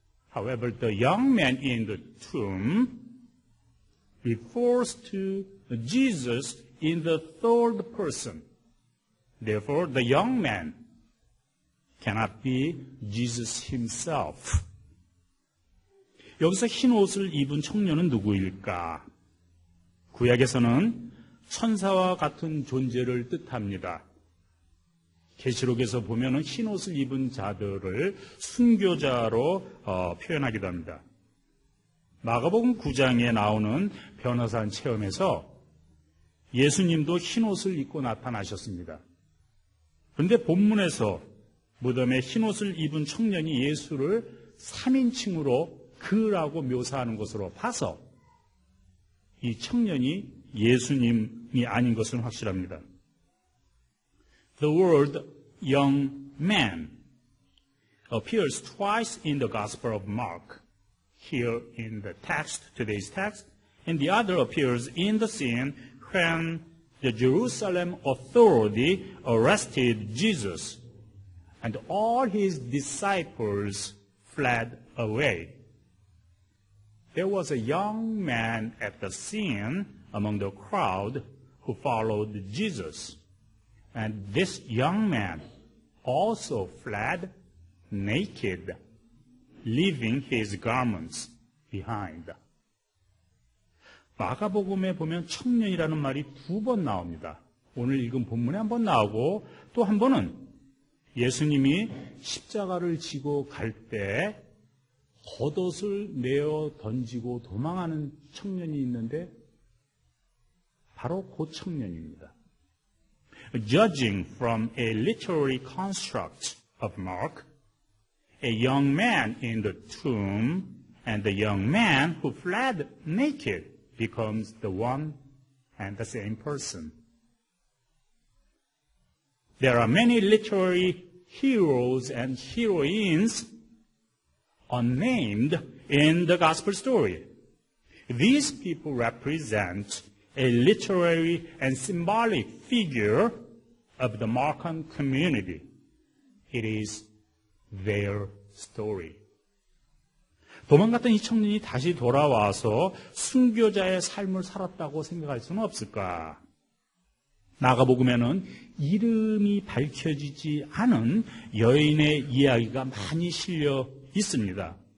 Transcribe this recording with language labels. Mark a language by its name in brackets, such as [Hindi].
[English] However, the young man in the tomb refers to Jesus in the third person. Therefore, the young man cannot be Jesus himself. [Korean] 여기서 흰 옷을 입은 청년은 누구일까? 구약에서는 천사와 같은 존재를 뜻합니다. 계시록에서 보면은 흰 옷을 입은 자들을 순교자로 표현하기도 합니다. 마가복음 9장에 나오는 변호산 체험에서 예수님도 흰 옷을 입고 나타나셨습니다. 그런데 본문에서 무덤에 흰 옷을 입은 청년이 예수를 3인칭으로 그라고 묘사하는 것으로 봐서 이 청년이 예수님이 아닌 것은 확실합니다. [English] The word young man appears twice in the Gospel of Mark. Here in the text, today's text, and the other appears in the scene when the Jerusalem authority arrested Jesus and all his disciples fled away. There was a young man at the scene among the crowd who followed Jesus. And this young man also fled naked, leaving his garments behind. [Korean] 마가복음에 보면 청년이라는 말이 2번 나옵니다. 오늘 읽은 본문에 한 번 나오고 또 한 번은 예수님이 십자가를 지고 갈 때 겉옷을 내어 던지고 도망하는 청년이 있는데 바로 그 청년입니다. [English] Judging from a literary construct of Mark, a young man in the tomb and the young man who fled naked becomes the one and the same person. There are many literary heroes and heroines unnamed in the gospel story. These people represent a literary and symbolic figure of the Markan community. It is their story. [Korean] 도망갔던 이 청년이 다시 돌아와서 순교자의 삶을 살았다고 생각할 수는 없을까? 마가복음에는 이름이 밝혀지지 않은 여인의 이야기가 많이 실려 있습니다.